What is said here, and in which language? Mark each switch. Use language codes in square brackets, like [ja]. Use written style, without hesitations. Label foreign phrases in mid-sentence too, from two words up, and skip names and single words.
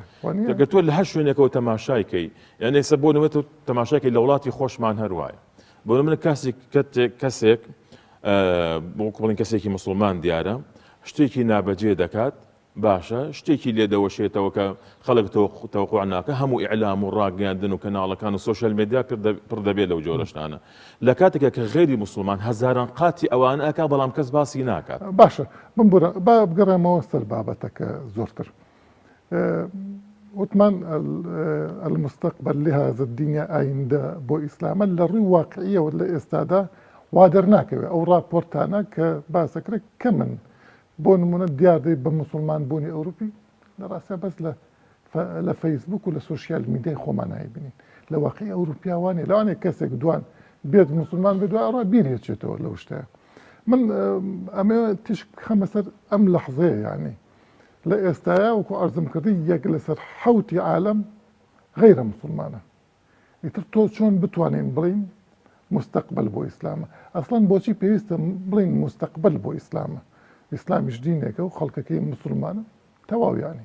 [ckb] دەگە تۆ لە هەر شوێنێکەوە تەماشایکەی یعنی ئێستا بۆ نوێت و تەماشایکەی لە وڵاتی خۆشمان هەروایە بۆ من کەسێک بۆ بڵین کەسێکی مسلمان دیارە شتێکی نابەجێ دەکات باشە شتێکی لێ دەوەشێتەوە کە خەڵک تەوقع ناکە هەموو ئیعلام و ڕاگەاندن و کەناڵەکان و [en] social media [ckb] پڕ دەبێت لەو جۆرەشتانە لە کاتێکە کە غێری مسلمان هەزاران قاتی ئەوان ئەکا بەڵام کەس باسی ناکات باشە با بگەڕێمەوە سەر بابەتەکە زۆرتر وتمان [ar] المستقبل لهذا الدنيا [ckb] ئایندە بۆ ئیسلامە لە ڕووی واقعیەوە لە ئێستادا وا دەرناکەوێت ئەو راپۆرتانە کە باسەکرێت کە من بۆ نمونە دیاردەی بە مسلمان بوونی ئەوروپی لە ڕاستە بەس لە فەیسبوک و لە [en] social media [ckb] خۆمان نایبینین لە واقعی ئەوروپیاوانێ لەوانێک کەسێک دوان بێت مسلمان بێت دوای ڕا بیرێتێتەوە لەو شتەیە من ئەمێ تیش خەمە سەر ئەم لەحظەیە یعنی لە ئێستایا وەکو ئەرزم کردی یەک لەسەر حەوتی عالەم غەیرە مسلمانە ئیتر تۆ چۆن بتوانین بڵین مستقبل بۆ ئیسلامە ئەسڵەن بۆچی پێویستە بڵین مستقبل بۆ ئیسلامە ئیسلامیش دینێکە و خەڵکەکەی مسلمانە تەواویانی